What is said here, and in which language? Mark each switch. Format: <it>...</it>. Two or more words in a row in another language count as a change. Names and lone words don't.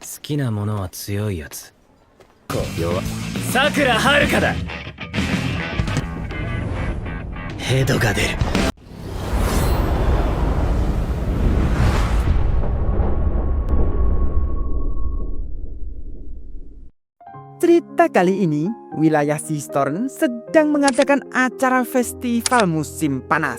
<ja>きなものは強いやつ。弱。さくらはるかだ。ヘドが出る。</ja> <id>Cerita kali ini, wilayah Seastorm sedang mengadakan acara festival musim panas.</id>